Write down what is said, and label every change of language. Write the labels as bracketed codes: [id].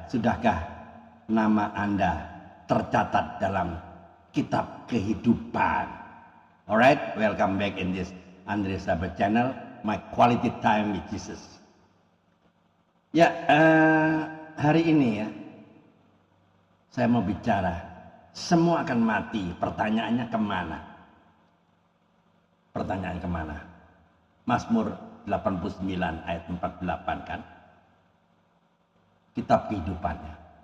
[id] Sudahkah nama Anda tercatat dalam kitab kehidupan? [en] Alright, welcome back in this Andre Sabat channel. My quality time with Jesus. [id] Ya, hari ini ya, saya mau bicara, semua akan mati, pertanyaannya kemana? Pertanyaan kemana? Mazmur 89 ayat 48 kan? Kitab kehidupannya.